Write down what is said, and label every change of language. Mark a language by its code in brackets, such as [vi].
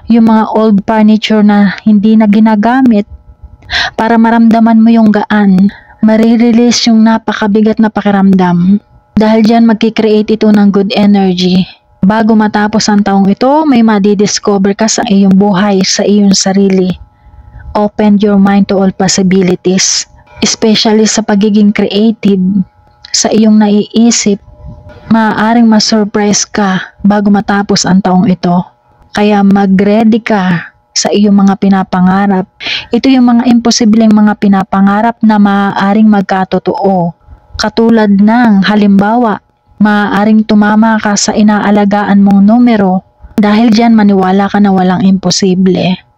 [tl] Yung mga old furniture na hindi na ginagamit. Para maramdaman mo yung gaan. Marirelease yung napakabigat na pakiramdam. Dahil dyan magkikreate ito ng good energy. Bago matapos ang taong ito, may madidiscover ka sa iyong buhay, sa iyong sarili. [en] Open your mind to all possibilities. [tl] Especially sa pagiging creative, sa iyong naiisip. Maaaring ma-surprise ka bago matapos ang taong ito. Kaya mag-ready ka sa iyong mga pinapangarap. Ito yung mga imposibleng mga pinapangarap na maaaring magkatotoo. Katulad ng halimbawa, maaaring tumama ka sa inaalagaan mong numero. Dahil dyan maniwala ka na walang imposible.